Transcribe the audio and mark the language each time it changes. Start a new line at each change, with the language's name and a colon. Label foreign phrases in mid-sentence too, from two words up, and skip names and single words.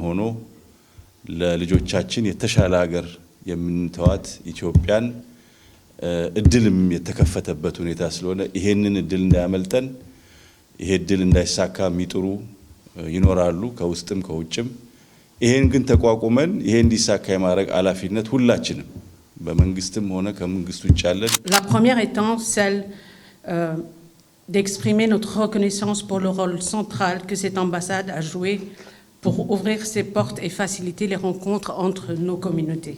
Amharic: ሆኖ ለልጆቻችን የተሻለ ሀገር የምንተዋት ኢትዮጵያን እድልም የተከፈተበት ሁኔታ ስለሆነ ይሄንን እድል እንዳያመልጠን ይሄ እድል እንዳይሳካ የሚጥሩ ይኖራሉ ከውስጥም ከውጭም። ይሄን ግን ተቋቁመን ይሄ እንዲሳካ የማድረግ ኃላፊነት ሁላችንም በመንግስትም ሆነ ከመንግስት ውጭ ያለን።
French: La première étant celle d'exprimer notre reconnaissance pour le rôle central que cette ambassade a joué pour ouvrir ses portes et faciliter les rencontres entre nos communautés.